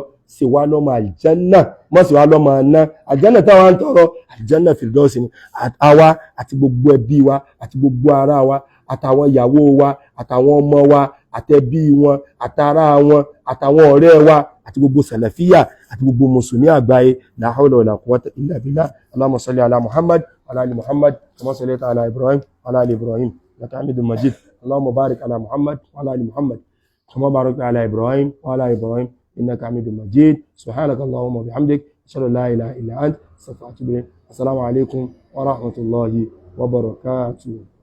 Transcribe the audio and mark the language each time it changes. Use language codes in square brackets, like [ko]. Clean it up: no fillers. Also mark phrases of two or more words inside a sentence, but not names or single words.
[yo] Sì wá lọ́mọ àlùjẹ́nnà, mọ́ sí wá lọ́mọ aná. Àlùjẹ́nnà táwọn ń tọrọ àlùjẹ́nnà Firdausi ni. Àwa àti gbogbo ẹbí wa àti gbogbo ará wa àtàwọn ìyàwó wa àtàwọn ọmọ wa àtẹbí wọn àtàrà wọn àtàwọn ọ̀rẹ́ wa àti gbogbo sàlàfíyà àti gbogbo mùsùlùmí àgbáyé. [ar] لا حول ولا قوة إلا بالله. اللهم صل على محمد وعلى آل محمد كما صليت على إبراهيم وعلى آل إبراهيم إنك حميد مجيد. اللهم بارك على محمد وعلى آل محمد كما باركت على إبراهيم وعلى إبراهيم إنك حميد مجيد. سبحانك اللهم وبحمدك أشهد أن لا إله إلا أنت أستغفرك وأتوب إليك. السلام عليكم ورحمة الله وبركاته.